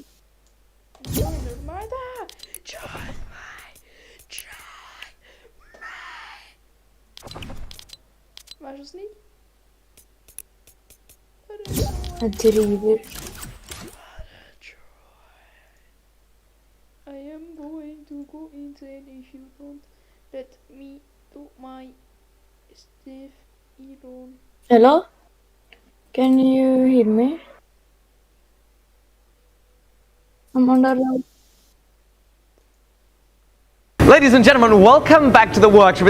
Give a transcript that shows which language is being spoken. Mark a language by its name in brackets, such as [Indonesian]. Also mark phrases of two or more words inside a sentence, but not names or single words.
[Norwegian] Joiner du meg da? Join meg! Join meg! Vær så snill. Bare join. Jeg driver... [English] I am going to go insane if you don't let me do my stuff, Elon. Hello? Can you hear me? I'm under... Ladies and gentlemen, welcome back to the workshop.